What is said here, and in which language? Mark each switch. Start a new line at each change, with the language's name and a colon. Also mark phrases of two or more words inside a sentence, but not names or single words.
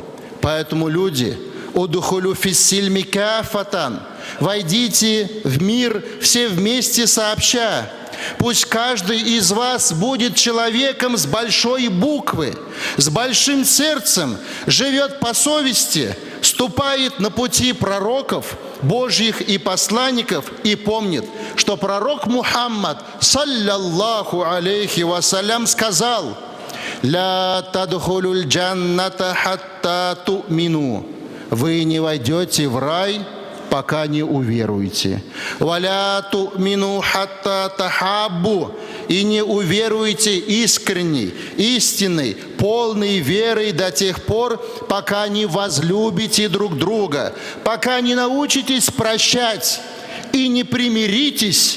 Russian: Поэтому люди,
Arabic: ادخلوا في السلم كافة,
Russian: войдите в мир все вместе сообща. Пусть каждый из вас будет человеком с большой буквы, с большим сердцем, живет по совести, ступает на пути пророков Божьих и посланников и помнит, что пророк Мухаммад,
Arabic: صلى الله عليه وسلم,
Russian: сказал:
Arabic: «لا تدخلوا الجنة حتى تؤمنوا».
Russian: Вы не войдете в рай, пока не уверуете.
Arabic: «ولا تؤمنوا حتى تحابوا».
Russian: И не уверуете искренней, истинной, полной верой до тех пор, пока не возлюбите друг друга, пока не научитесь прощать и не примиритесь.